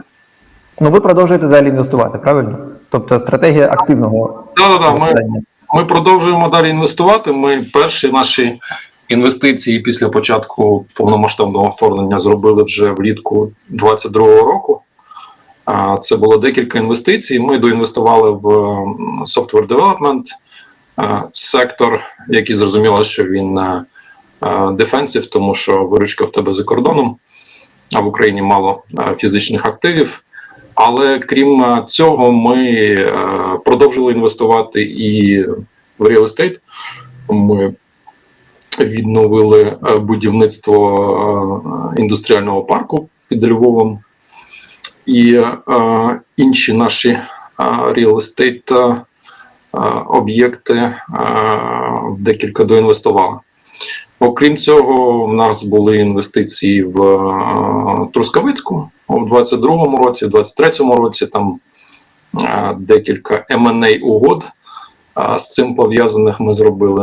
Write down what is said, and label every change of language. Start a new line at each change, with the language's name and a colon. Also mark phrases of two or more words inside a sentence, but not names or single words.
Ukrainian: Ви продовжуєте далі інвестувати, правильно? Тобто стратегія активного інвестування. Ми продовжуємо далі інвестувати. Ми перші наші інвестиції після початку повномасштабного вторгнення зробили вже влітку 2022 року. Це було декілька інвестицій. Ми доінвестували в
English: software development
Ukrainian: сектор, який зрозуміло, що він дефенсив, тому що виручка в тебе за кордоном, а в Україні мало фізичних активів. Але крім цього, ми продовжили інвестувати і в
English: real estate.
Ukrainian: Ми відновили будівництво індустріального парку під Львовом. І інші наші
English: real estate
Ukrainian: об'єкти декілька доінвестували. Окрім цього, в нас були інвестиції в Трускавецьку у 2022 році, в 2023 році там декілька M&A угод з цим пов'язаних ми зробили.